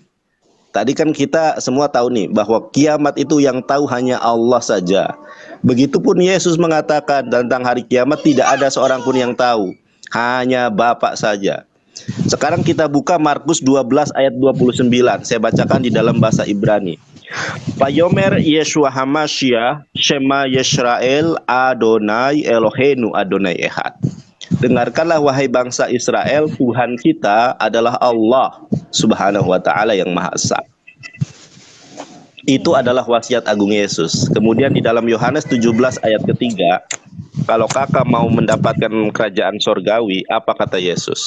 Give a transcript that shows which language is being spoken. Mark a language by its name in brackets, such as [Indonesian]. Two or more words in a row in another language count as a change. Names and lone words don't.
[Indonesian] Tadi kan kita semua tahu nih bahwa kiamat itu yang tahu hanya Allah saja. Begitupun Yesus mengatakan tentang hari kiamat tidak ada seorang pun yang tahu, hanya Bapa saja. Sekarang kita buka Markus 12 ayat 29. Saya bacakan di dalam bahasa Ibrani. [Hebrew] ויאמר ישוע המשיח שמע ישראל אדני אלהינו אדני אחד. [Indonesian] Dengarkanlah wahai bangsa Israel, Tuhan kita adalah Allah [Arabic] سبحانه وتعالى [Indonesian] yang Maha Esa. Itu adalah wasiat agung Yesus. Kemudian di dalam Yohanes 17 ayat ketiga, kalau kakak mau mendapatkan kerajaan sorgawi, apa kata Yesus?